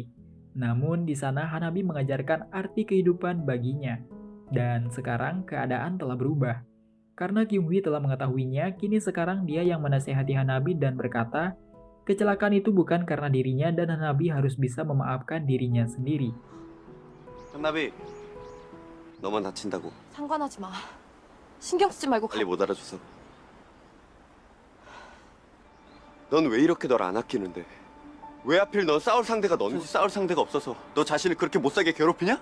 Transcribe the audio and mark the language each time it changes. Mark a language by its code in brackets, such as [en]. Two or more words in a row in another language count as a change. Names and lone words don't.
[id] Namun di sana Hanabi mengajarkan arti kehidupan baginya. Dan sekarang keadaan telah berubah. Karena Kyung Hee telah mengetahuinya, kini sekarang dia yang menasehati Hanabi dan berkata, kecelakaan itu bukan karena dirinya dan Hanabi harus bisa memaafkan dirinya sendiri. [ko] 한나비, 너만 다친다고. 상관하지 마. 신경 쓰지 말고 빨리 못 알아줘서. 넌 왜 이렇게 널 안 아끼는데? 왜 하필 넌 싸울 상대가 너는지 싸울 상대가 없어서 너 자신을 그렇게 못살게 괴롭히냐?